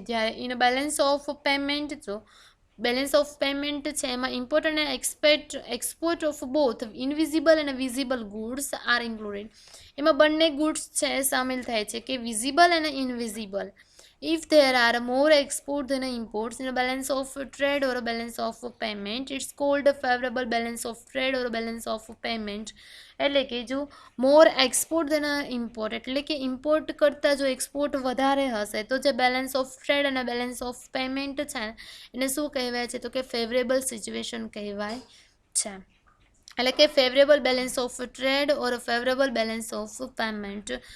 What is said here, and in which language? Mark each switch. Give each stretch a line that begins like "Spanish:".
Gujarati: જ્યારે in balance of payment જો balance of payment છે એમાં
English: Import અને export of both invisible અને visible goods are included.
Gujarati: એમાં બંને ગુડ્સ છે સામેલ થાય છે કે વિઝિબલ અને invisible.
English: If there are more exports than imports in a balance of trade or a balance of payment, it's called a favorable balance of trade or a balance of payment.
Gujarati: એટલે કે જો
English: more export than import
Gujarati: એટલે કે import કરતાં જો export વધારે હશે તો જે બેલેન્સ ઓફ ટ્રેડ અને બેલેન્સ ઓફ પેમેન્ટ છે એને શું કહેવાય છે તો કે ફેવરેબલ સિચ્યુએશન કહેવાય છે.
English: એટલે કે favourable balance of trade or favourable balance of payment.